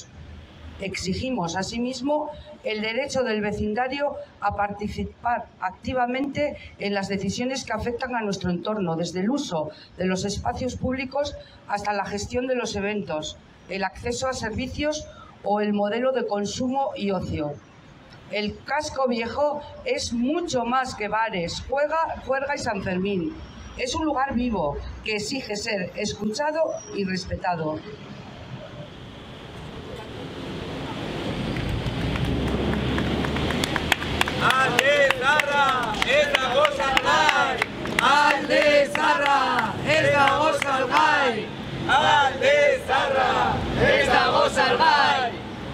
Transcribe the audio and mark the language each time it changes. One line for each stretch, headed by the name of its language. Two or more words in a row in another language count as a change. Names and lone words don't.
Spanish: Exigimos, asimismo, el derecho del vecindario a participar activamente en las decisiones que afectan a nuestro entorno, desde el uso de los espacios públicos hasta la gestión de los eventos, el acceso a servicios o el modelo de consumo y ocio. El casco viejo es mucho más que bares, juerga y San Fermín. Es un lugar vivo que exige ser escuchado y respetado.
Basque: Alde Zaharra, ez dago salgai! Alde Zaharra, ez dago salgai! Alde Zaharra, ez dago salgai!